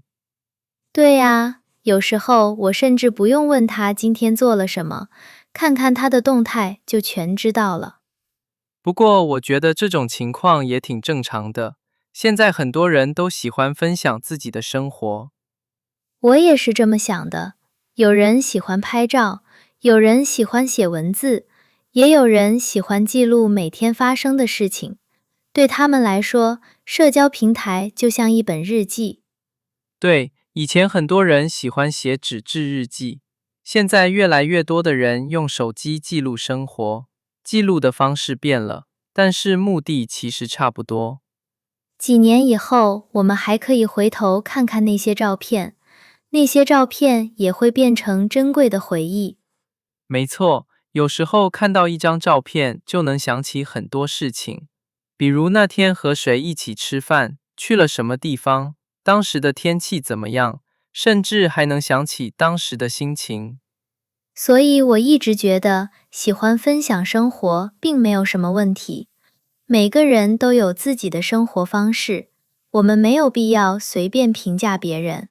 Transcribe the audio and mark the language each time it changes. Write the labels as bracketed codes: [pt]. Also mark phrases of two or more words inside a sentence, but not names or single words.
[zh] 對呀，有時候我甚至不用問他今天做了什麼，看看他的動態就全知道了。不過我覺得這種情況也挺正常的，現在很多人都喜歡分享自己的生活。我也是這麼想的，有人喜歡拍照，有人喜歡寫文字，也有人喜歡記錄每天發生的事情。對他們來說，社交平台就像一本日記。對，以前很多人喜歡寫紙質日記，現在越來越多的人用手機記錄生活，記錄的方式變了，但是目的其實差不多。幾年以後，我們還可以回頭看看那些照片，那些照片也會變成珍貴的回憶。沒錯，有時候看到一張照片就能想起很多事情，比如那天和誰一起吃飯，去了什麼地方，當時的天氣怎麼樣，甚至還能想起當時的心情。所以我一直覺得，喜歡分享生活並沒有什麼問題。每個人都有自己的生活方式，我們沒有必要隨便評價別人。